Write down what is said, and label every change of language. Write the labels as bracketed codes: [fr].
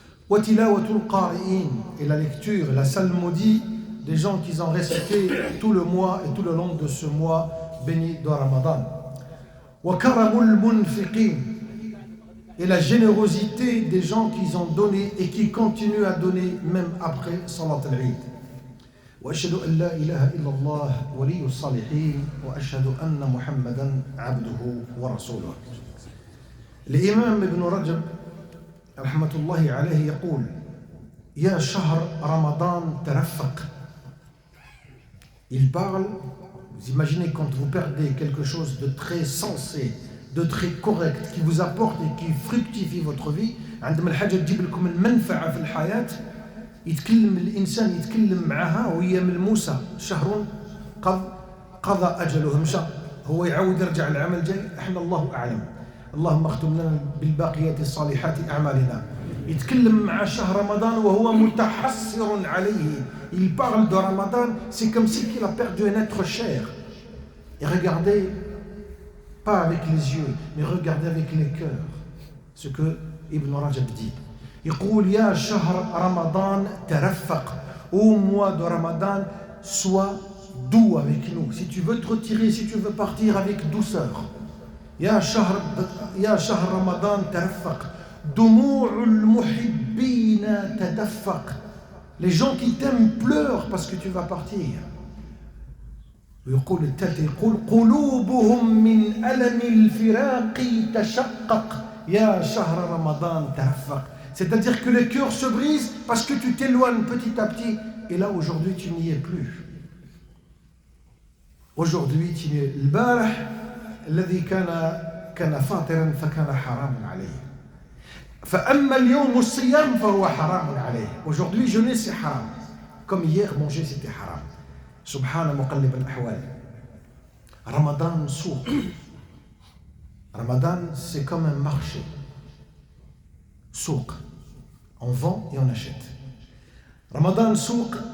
[ar] وتلاوة القارئين [fr] et la lecture, la psalmodie des gens qui ont récité tout le mois et tout le long de ce mois béni de Ramadan. [ar] وكرم المنفقين [fr] et la générosité des gens qui ont donné et qui continuent à donner même après Salat al-Eid. [ar] وأشهد أن لا إله إلا الله ولي الصالحين وأشهد أن محمدا عبده ورسوله. الإمام ابن رجب رحمة الله عليه يقول: يا شهر رمضان ترفق. [fr] Il parle, vous imaginez quand vous perdez quelque chose de très sensé, de très correct, qui vous apporte et qui fructifie votre vie. [ar] عندما الحاجة تجيب لكم المنفعة في الحياة يتكلم الإنسان يتكلم معها وهي ملموسة. شهر قضى أجله مشى هو يعود يرجع العمل جاي. احنا الله أعلم. اللهم اختم لنا بالباقيات الصالحات أعمالنا. يتكلم مع شهر رمضان وهو متحسر عليه. [fr] Il parle de Ramadan, c'est comme si il a perdu un être cher. Et regardez, pas avec les yeux, mais regardez avec les cœurs. Ce que Ibn Rajab dit. [ar] يقول يا شهر رمضان ترفق. [fr] Au mois de Ramadan, sois doux avec nous. Si tu veux te retirer, si tu veux partir avec douceur. [ar] يا شهر رمضان ترفق. دموع المحبين تدفق. [fr] Les gens qui t'aiment pleurent parce que tu vas partir. [ar] ويقول التالت يقول قلوبهم من ألم الفراق تشقق. يا شهر رمضان ترفق. [fr] C'est-à-dire que les cœurs se brisent parce que tu t'éloignes petit à petit. Et là, aujourd'hui, tu n'y es plus. Aujourd'hui, tu n'y es. [ar] البارح الذي كان فاطرا فكان حراما عليه. فأما اليوم الصيام فهو حرام عليه. [fr] Aujourd'hui, jeûner, c'est haram. Comme hier, manger, c'était haram. [ar] سبحان مقلب الأحوال. Ramadan souk. [fr] Ramadan, c'est comme un marché. Souk. On vend et on achète. Ramadan souk.